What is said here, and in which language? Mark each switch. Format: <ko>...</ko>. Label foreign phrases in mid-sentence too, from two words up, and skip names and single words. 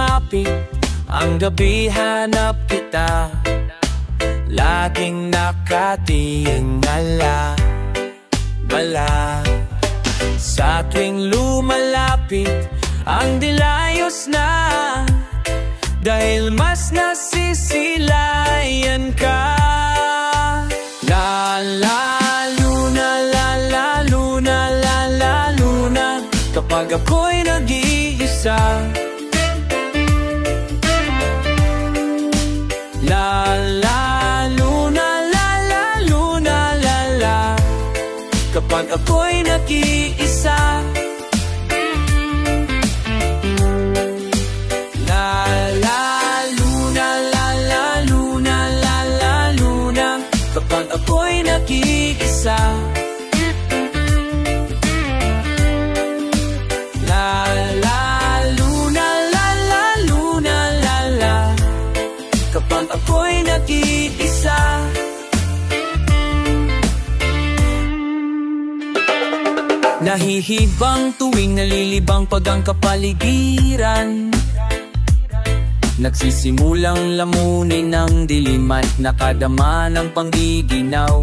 <tl>lumapit ang gabi, hanap kita. Laging nakatingala sa tuwing lumalapit ang dilayos na, dahil mas nasisilayan ka.</tl> <es>La la luna, la la luna, la la luna,</es> <tl>kapag ako'y nag-iisa.</tl> <es>La la luna, la la luna, la la,</es> <tl>kapag ako'y nag-iisa. Kapag ako'y nag-iisa.</tl> <es>La la luna, la la luna, la la,</es> <tl>kapag ako'y nag-iisa. Nahihibang tuwing nalilibang pag ang kapaligiran, nagsisimulang lamunin ng dilim at nakadama ng panggiginaw.</tl>